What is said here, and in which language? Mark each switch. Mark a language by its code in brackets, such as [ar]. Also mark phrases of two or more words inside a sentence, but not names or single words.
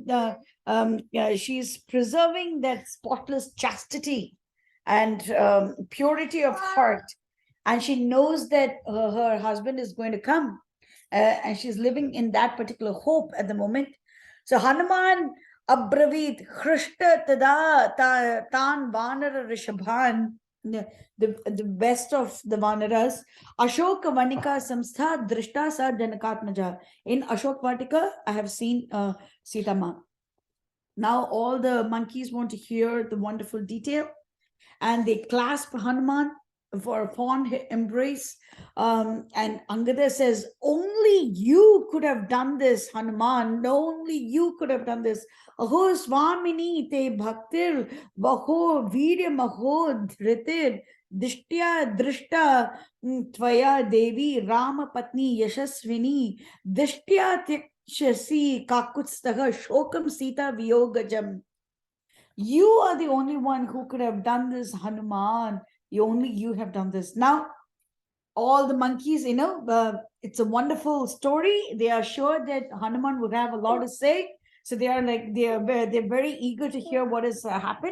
[en] She's preserving that spotless chastity and purity of heart. And she knows that her husband is going to come. And she's living in that particular hope at the moment. [sa] So हनुमान् अब्रवीत् हृष्टस् तदा तान् वानर ऋषभान् [en] the best of the vanaras. [sa] अशोक वनिका संस्था दृष्टा सा जनकात्मजा. [en] In Ashok Vatika, I have seen SitaMa. Now all the monkeys want to hear the wonderful detail, and they clasp Hanuman for a fond embrace. And Angada says, only you could have done this, Hanuman. Only you could have done this. [sa] अहो स्वामिनि ते भक्तिर् बहो वीर्य महो धृतिर् दिष्ट्या दृष्टा त्वया देवी राम पत्नी यशस्विनी दिष्ट्या तिक्षसि काकुत्स्थः शोकं सीता वियोगजम्. [en] You are the only one who could have done this, Hanuman. You have done this. Now, all the monkeys, it's a wonderful story. They are sure that Hanuman would have a lot to say. So they are they're very eager to hear what has happened.